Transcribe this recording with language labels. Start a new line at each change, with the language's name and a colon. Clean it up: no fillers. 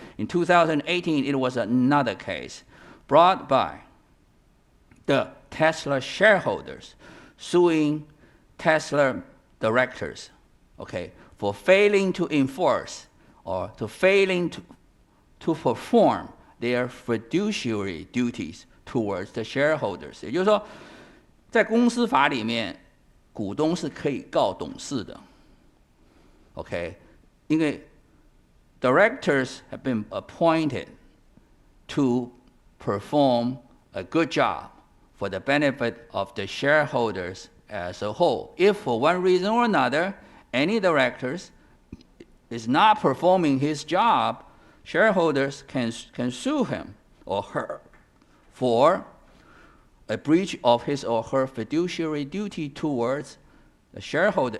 English: In 2018, it was another case brought by the Tesla shareholders suing Tesla directors, okay, for failing to enforce or to failing to perform their fiduciary duties towards the shareholders.
Chinese: 也就是说，在公司法里面，股东是可以告董事的。
English: Okay,
Chinese: 因为
English: directors have been appointed to perform a good job for the benefit of the shareholders as a whole. If for one reason or another, any directors is not performing his job, shareholders can sue him or her for a breach of his or her fiduciary duty towards the shareholder.